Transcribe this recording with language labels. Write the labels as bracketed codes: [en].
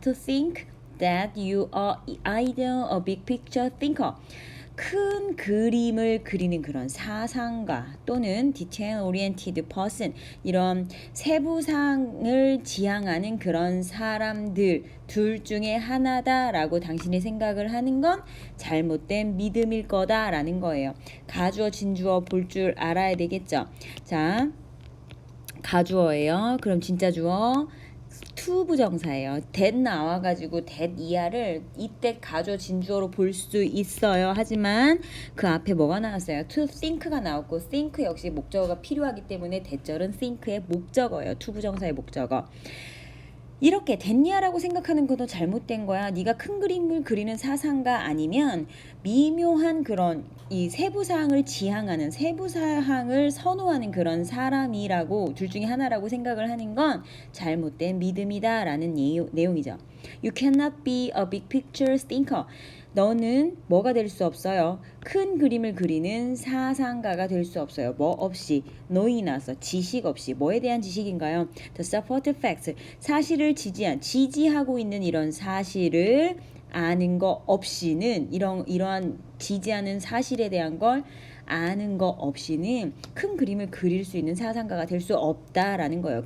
[en] To think that you are either a big picture thinker. [ko] 큰 그림을 그리는 그런 사상가 또는 [en] detail oriented person, [ko] 이런 세부상을 지향하는 그런 사람들 둘 중에 하나다라고 당신이 생각을 하는 건 잘못된 믿음일 거다라는 거예요. 가주어, 진주어 볼 줄 알아야 되겠죠. 자, 가주어예요. 그럼 진짜 주어 투부정사예요. that 나와가지고 that 이하를 이때 가주어 진주어로 볼 수 있어요. 하지만 그 앞에 뭐가 나왔어요? to think가 나왔고 think 역시 목적어가 필요하기 때문에 대절은 think의 목적어예요. 투부정사의 목적어. 이렇게 됐냐라고 생각하는 것도 잘못된 거야. 네가 큰 그림을 그리는 사상가 아니면 미묘한 그런 이 세부사항을 지향하는, 세부사항을 선호하는 그런 사람이라고, 둘 중에 하나라고 생각을 하는 건 잘못된 믿음이다라는 내용이죠. [en] You cannot be a big picture thinker. [ko] 너는 뭐가 될 수 없어요. 큰 그림을 그리는 사상가가 될 수 없어요. 뭐 없이, knowing 나서 지식 없이. 뭐에 대한 지식인가요? [en] The supported facts. [ko] 사실을 지지하고 있는 이런 사실을 아는 거 없이는, 이러한 지지하는 사실에 대한 걸 아는 거 없이는 큰 그림을 그릴 수 있는 사상가가 될 수 없다라는 거예요.